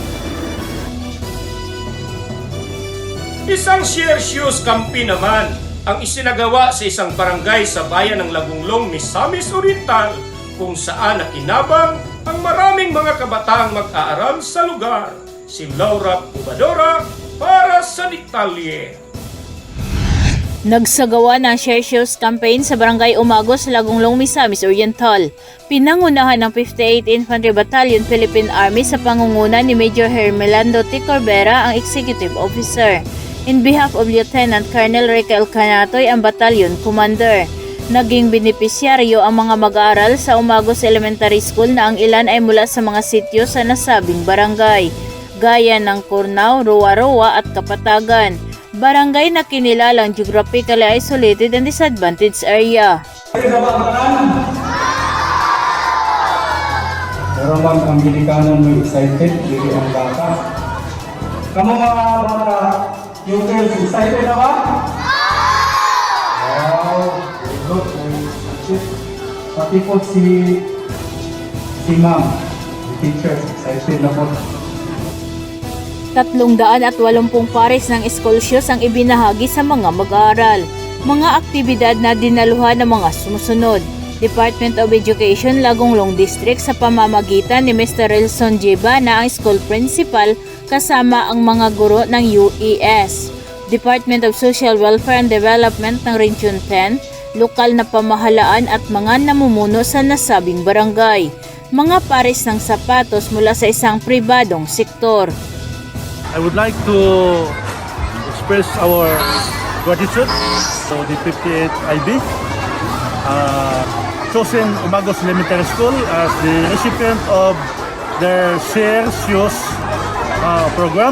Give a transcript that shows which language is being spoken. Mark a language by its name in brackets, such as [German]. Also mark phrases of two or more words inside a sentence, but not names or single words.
[Filipino] Isang share shoes campaign naman ang isinagawa sa isang barangay sa bayan ng Lagunglong, Misamis Oriental, kung saan nakinabang ang maraming mga kabataang mag-aaral sa lugar. Si Laura Cubadora para sa Detalye. Nagsagawa ng Share Shoes campaign sa Barangay Umagos, Lagunglong, Misamis Oriental. Pinangunahan ng 58th Infantry Battalion Philippine Army sa pangunguna ni Major Hermelando T. Corbera, ang [English] Executive Officer. In behalf of Lieutenant Colonel Raquel Canatoy, ang Battalion Commander. [Filipino] Naging benepisyaryo ang mga mag-aaral sa Umagos Elementary School na ang ilan ay mula sa mga sityo sa nasabing barangay, gaya ng Cornao, Roa-Roa at Kapatagan. Barangay na kinilalang [English] geographically isolated and disadvantaged area. [Filipino] Pero man ang Pilikanon may excited, hindi ang bata. Kamu mga bata, yung girls, excited na ba? [English] Wow, very good, very excited. [Filipino] Pati po si ma'am, [English] the teacher, [Filipino] excited na po. 380 pares ng [English] school shoes [Filipino] ang ibinahagi sa mga mag-aaral. Mga aktibidad na dinaluhan ng mga sumusunod. Department of Education, Lagunglong District sa pamamagitan ni Mr. Rilson Jiba na ang [English] school principal [Filipino] kasama ang mga guro ng UES. Department of Social Welfare and Development ng Region 10, lokal na pamahalaan at mga namumuno sa nasabing barangay. Mga pares ng sapatos mula sa isang pribadong sektor. [English] I would like to express our gratitude to the 58th IB, chosen Umagos Elementary School as the recipient of their Share Shoes program.